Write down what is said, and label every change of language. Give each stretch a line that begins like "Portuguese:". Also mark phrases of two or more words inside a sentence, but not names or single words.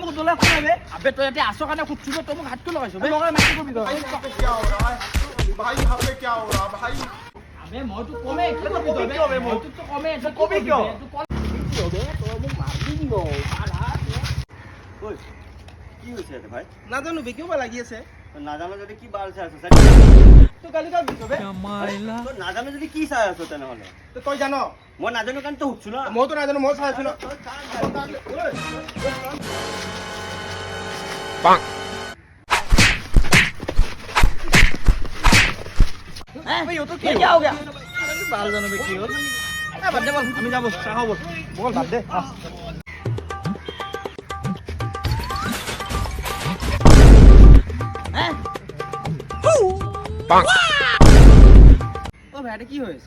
Assamese: কিবা শুনাবে আবে তই ইয়াতে আছ কাৰণে খুচুৰ তই মোক হাতটো লগাইছ বে লগাই মাৰি কবি তই
Hindi: क्या हो रहा है भाई यहाँ पे क्या हो रहा है भाई
Assamese: আবে মইতো কমে কি তই কবি কবি তই কিয় বে মোক? মইতো কমে তই কবি কিয়? তই মোক মাৰলি ন কি হৈছে ইয়াতে ভাই নাজানো বে কিয় বা লাগি আছে নাজানো যদি কি বাল চাই আছো তই গালি কাক দিছ বে নাজানো যদি কি চাই আছো তেনেহ'লে তই জান মই নাজানো কাৰণ তই সুধছো না মইতো নাজানো মই চাই আছো ন
Hindi: क्या हो गया
Assamese: বাল জানো বে কি হ'ল বাদ দে বল আমি যাব চাহ বল বল বাদ দে ও ভাইটা কি হয়েছে